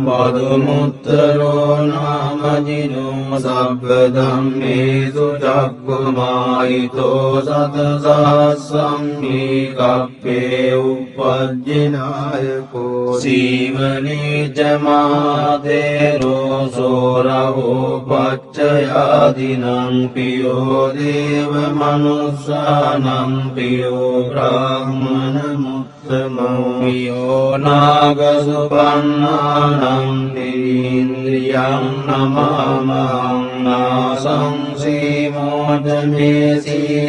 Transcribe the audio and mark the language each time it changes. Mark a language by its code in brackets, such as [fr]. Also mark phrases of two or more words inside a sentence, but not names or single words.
[pi] පදුමුත්තරෝ නාමජිනෝ සබ්බ ධම්මේසු චක්ඛුමායිතෝ සතසහස්සං කප්පේ උපජ්ජනායකෝ සීවනේ ච මාතේරෝ සෝරහෝ පච්චයාදිනං පියෝ දේව මනුස්සානං පියෝ බ්‍රාහ්මන මුත්තමෝ පියෝ නාග සුපන්නානං ඉන්ද්‍රියං නමාමං නාසං සීමෝදමේසි